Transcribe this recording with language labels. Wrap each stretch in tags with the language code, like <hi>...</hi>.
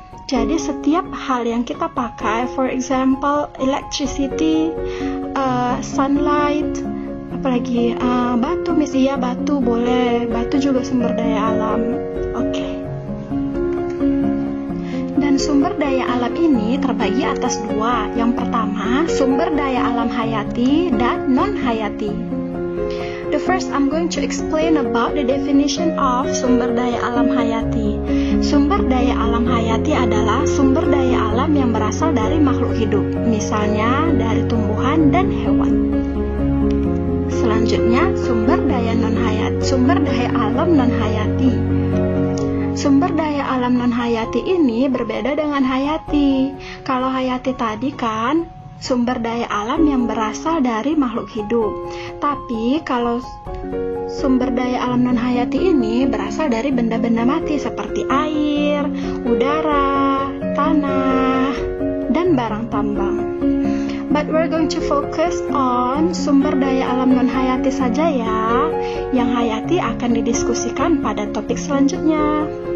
<id>Jadi setiap hal yang kita pakai,</id> <en>for example electricity, sunlight,</en> <id>apalagi batu, misalnya batu boleh, batu juga sumber daya alam. Oke. Dan sumber daya alam ini terbagi atas 2. Yang pertama, sumber daya alam hayati dan non-hayati.</id> <en>The first, I'm going to explain about the definition of sumber daya alam hayati.</en> <id>Sumber daya alam hayati adalah sumber daya alam yang berasal dari makhluk hidup, misalnya dari tumbuhan dan hewan. Selanjutnya, sumber daya alam non-hayati. Sumber daya alam non-hayati ini berbeda dengan hayati. Kalau hayati tadi kan sumber daya alam yang berasal dari makhluk hidup. Tapi kalau sumber daya alam non-hayati ini berasal dari benda-benda mati seperti air, udara, tanah, dan barang tambang.</id> <en>But we're going to focus on sumber daya alam non-hayati saja ya.</en> <id>Yang hayati akan didiskusikan pada topik selanjutnya.</id>